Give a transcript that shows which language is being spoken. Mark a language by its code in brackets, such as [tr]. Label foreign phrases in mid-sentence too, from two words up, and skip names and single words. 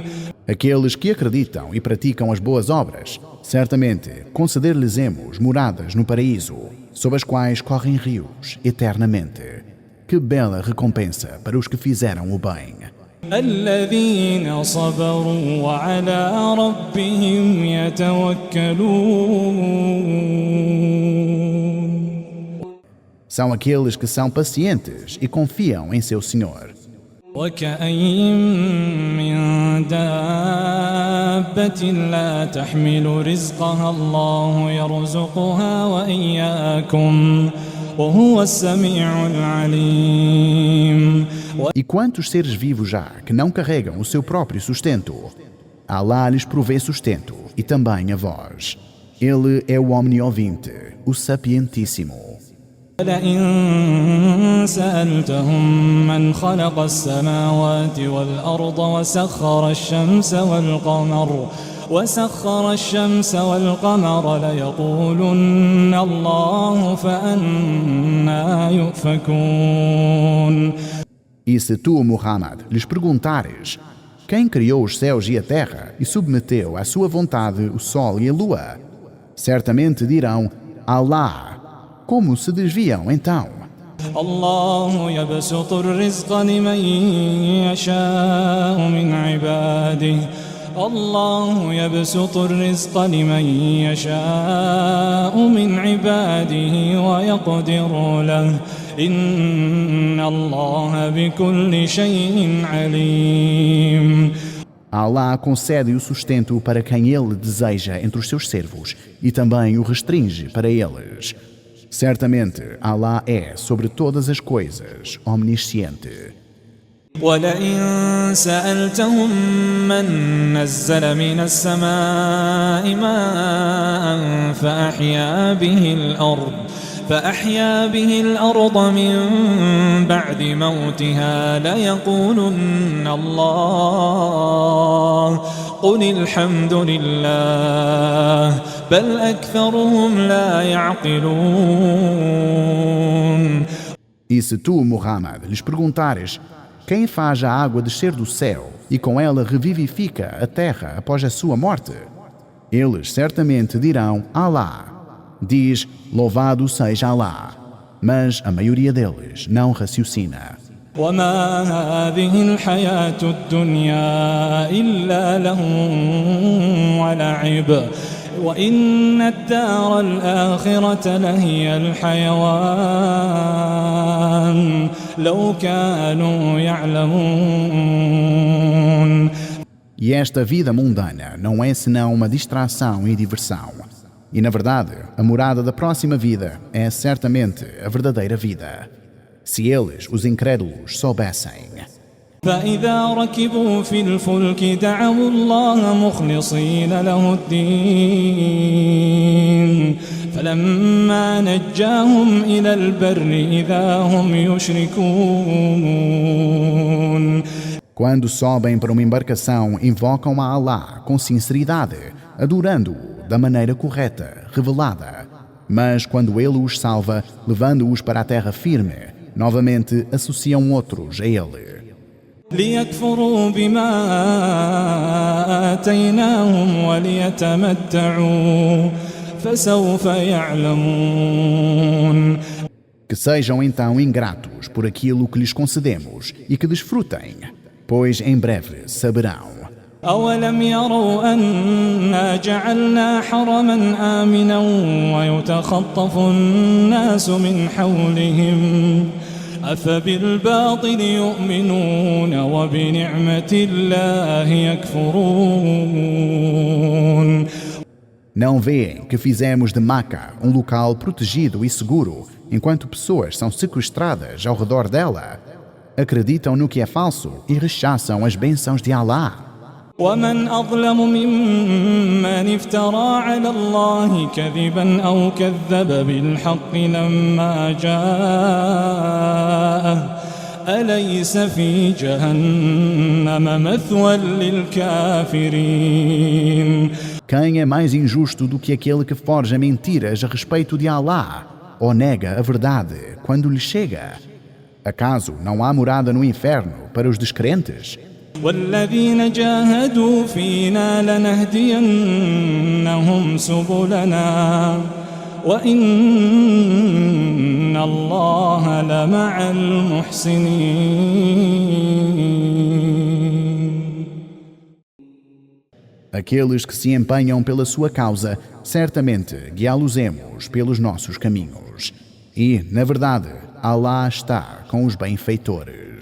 [pt] Aqueles que acreditam e praticam as boas obras, certamente conceder-lhes-emos moradas no paraíso, sob as quais correm rios eternamente. Que bela recompensa para os que fizeram o bem. [ar] الذين صبروا وعلى ربهم يتوكلون. [pt] São aqueles que são pacientes e confiam em seu Senhor. [ar] وكأين من دابة لا تحمل رزقها الله يرزقها وإياكم وهو السميع العليم. [pt] E quantos seres vivos há que não carregam o seu próprio sustento? Alá lhes provê sustento e também a vós. Ele é o omniovinte, o sapientíssimo. [ar] ولئن سألتهم من خلق السماوات والأرض وسخر الشمس والقمر ليقولن الله فأنى يؤفكون. [pt] E se tu, Muhammad, lhes perguntares quem criou os céus e a terra e submeteu à sua vontade o sol e a lua, certamente dirão Alá. Como se desviam então? [ar] الله يبسط الرزق لمن يشاء من عباده الله يبسط الرزق لمن يشاء من عباده ويقدر له إن الله بكل شيء عليم. [pt] Alá concede o sustento para quem Ele deseja entre os seus servos e também o restringe para eles. Certamente, Alá é, sobre todas as coisas, omnisciente. [ar] ولئن سألتهم من نزل من السماء ماء فأحيا به الأرض من بعد موتها ليقولن الله قل الحمد لله بل أكثرهم لا يعقلون. [pt] E se tu, Muhammad, lhes perguntares quem faz a água descer do céu e com ela revivifica a terra após a sua morte, eles certamente dirão Alá. Diz, louvado seja Alá. Mas a maioria deles não raciocina. [ar] وما هذه الحياة الدنيا إلا لهو ولعب وإن الدار الآخرة لهي الحيوان لو كانوا يعلمون. [pt] E esta vida mundana não é senão uma distração e diversão. E na verdade, a morada da próxima vida é certamente a verdadeira vida. Se eles, os incrédulos, soubessem. [ar] فإذا ركبوا في الفلك دعوا الله مخلصين له الدين فلما نجاهم إلى البر إذا هم يشركون. [pt] Quando sobem para uma embarcação, invocam a Alá com sinceridade, adorando-o da maneira correta, revelada. Mas quando Ele os salva, levando-os para a terra firme, novamente associam outros a Ele. [ar] ليكفروا بما آتيناهم وليتمتعوا فسوف يعلمون. [pt] Que sejam então ingratos por aquilo que lhes concedemos e que desfrutem, pois em breve saberão. [ar] أولم يروا أنا جعلنا حرما آمنا ويتخطف الناس من حولهم أفبالباطل يؤمنون وبنعمة الله يكفرون. [pt] Não veem que fizemos de Meca um local protegido e seguro, enquanto pessoas são sequestradas ao redor dela? Acreditam no que é falso e rechaçam as bênçãos de Alá. [ar] ومن أظلم ممن افترى على الله كذبا أو كذب بالحق لما جاءه أليس في جهنم مثوى للكافرين. [pt] Quem é mais injusto do que aquele que forja mentiras a respeito de Allah ou nega a verdade quando lhe chega? Acaso não há morada no inferno para os descrentes? [ar] والذين جاهدوا فينا لنهدينهم سبلنا وإن الله لمع المحسنين. [pt] Aqueles que se empenham pela sua causa, certamente guiá-los-emos pelos nossos caminhos. E, na verdade, Allah está com os benfeitores.